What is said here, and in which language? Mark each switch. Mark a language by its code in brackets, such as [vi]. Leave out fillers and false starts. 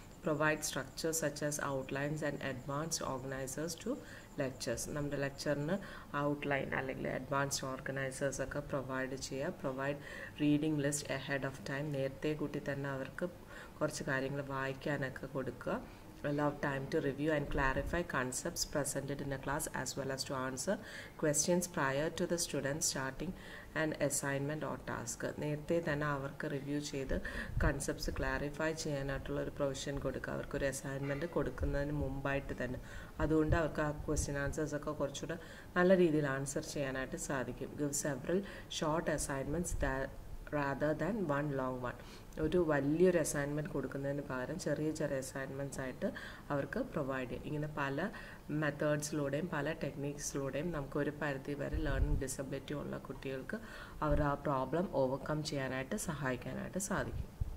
[en] Provide structure such as outlines and advanced organisers to lectures. [ml] നമ്മുടെ ലെക്ചറിന് outline അല്ലെങ്കിൽ advanced organisers ഒക്കെ provide ചെയ്യുക. [en] Provide reading list ahead of time. [ml] നേരത്തെ കൂട്ടി തന്നെ അവർക്ക് കുറച്ച് കാര്യങ്ങൾ വായിക്കാനൊക്കെ കൊടുക്കുക. [en] Allow time to review and clarify concepts presented in a class as well as to answer questions prior to the students starting an assignment or task. [ml] നേരത്തെ തന്നെ അവർക്ക് റിവ്യൂ ചെയ്ത് കൺസെപ്റ്റ്സ് ക്ലാരിഫൈ ചെയ്യാനായിട്ടുള്ള ഒരു പ്രൊവിഷൻ കൊടുക്കുക അവർക്കൊരു അസൈൻമെൻറ്റ് കൊടുക്കുന്നതിന് മുമ്പായിട്ട് തന്നെ. അതുകൊണ്ട് അവർക്ക് ആ ക്വസ്റ്റ്യൻ ആൻസേഴ്സൊക്കെ കുറച്ചുകൂടെ നല്ല രീതിയിൽ ആൻസർ ചെയ്യാനായിട്ട് സാധിക്കും. [en] Give several short assignments rather than one long one. [ml] ഒരു വലിയൊരു അസൈൻമെൻറ്റ് കൊടുക്കുന്നതിന് പകരം ചെറിയ ചെറിയ അസൈൻമെൻറ്റ്സ് ആയിട്ട് അവർക്ക് പ്രൊവൈഡ് ചെയ്യും. ഇങ്ങനെ പല മെത്തേഡ്സിലൂടെയും പല ടെക്നിക്സിലൂടെയും നമുക്കൊരു പരിധി വരെ ലേണിംഗ് ഡിസബിലിറ്റി ഉള്ള കുട്ടികൾക്ക് അവർ ആ പ്രോബ്ലം ഓവർകം ചെയ്യാനായിട്ട് സഹായിക്കാനായിട്ട് സാധിക്കും.